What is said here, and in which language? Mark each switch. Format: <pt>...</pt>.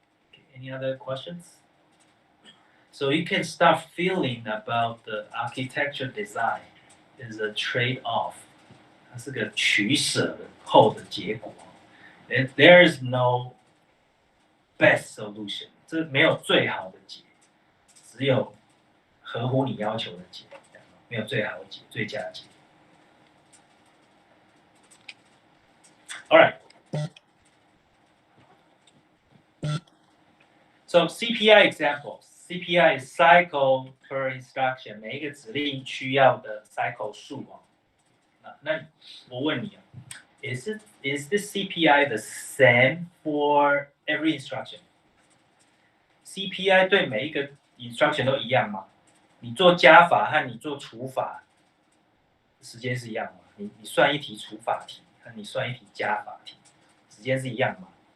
<en>Okay, any other questions? So you can start feeling about the architecture design is a trade-off.</en> <zh>它是个取舍后的结果。</zh> <en>And there is no best solution.</en> <zh>这没有最好的解，只有合乎你要求的解，没有最好的解，最佳解。</zh> <en>All right. So CPI examples. CPI is cycle per instruction.</en> <zh>每一个指令需要的 cycle 数哦。那我问你啊</zh> <en>is this CPI the same for every instruction?</en> <zh>CPI 对每一个 instruction 都一样吗？你做加法和你做除法时间是一样吗？你算一题除法题和你算一题加法题时间是一样吗？</zh>